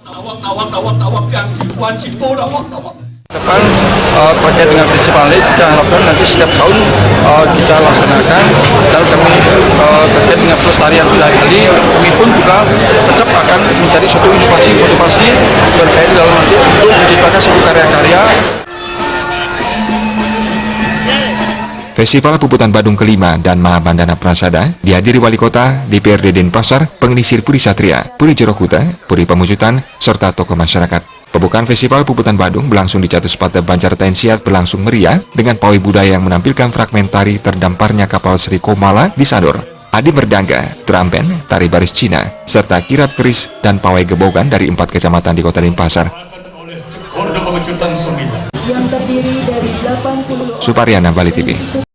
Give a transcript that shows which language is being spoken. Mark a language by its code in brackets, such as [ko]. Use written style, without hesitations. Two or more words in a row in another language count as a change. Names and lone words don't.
[id] depan terkait dengan festival ini kita harapkan nanti setiap tahun kita laksanakan, dan kami terkait dengan pelestarian budaya ini, kami pun juga tetap akan mencari suatu inovasi terkait dalam nanti untuk menciptakan suatu karya-karya. Festival Puputan Badung kelima dan Mahabandana Prasada dihadiri Wali Kota, DPRD Denpasar, Pengelisir Puri Satria, Puri Jerokuta, Puri Pemujutan, serta tokoh masyarakat. Pembukaan Festival Puputan Badung berlangsung di Catuspata Banjar Tainsiat berlangsung meriah dengan pawai budaya yang menampilkan fragmen tari terdamparnya kapal Sri Komala di Sador, adi merdangga, drum band, tari baris Cina, serta kirap keris dan pawai gebogan dari 4 kecamatan di Kota Denpasar. Suparyana, Bali TV.